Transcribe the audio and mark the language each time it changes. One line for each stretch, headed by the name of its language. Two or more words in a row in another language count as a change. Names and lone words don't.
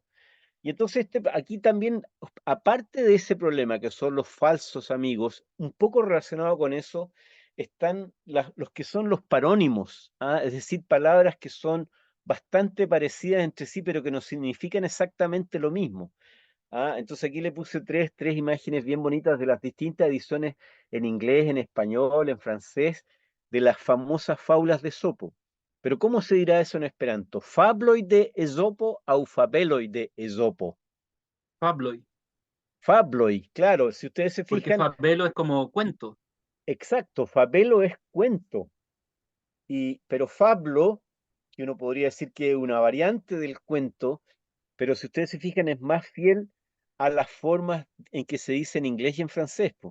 Spanish: Y entonces aquí también, aparte de ese problema que son los falsos amigos, un poco relacionado con eso, están los que son los parónimos, es decir, palabras que son bastante parecidas entre sí, pero que no significan exactamente lo mismo. Entonces aquí le puse tres imágenes bien bonitas de las distintas ediciones en inglés, en español, en francés, de las famosas fábulas de Esopo. Pero ¿cómo se dirá eso en esperanto?
Esperanto: Fabloi de Esopo au fabeloi de Esopo.
Spanish: Fabloy. Fabloi, claro, si ustedes se Porque fijan, fabelo es como cuento. exacto, fabelo es cuento, pero fablo, que uno podría decir que es una variante del cuento, pero si ustedes se fijan es más fiel a las formas en que se dice en inglés y en francés, po.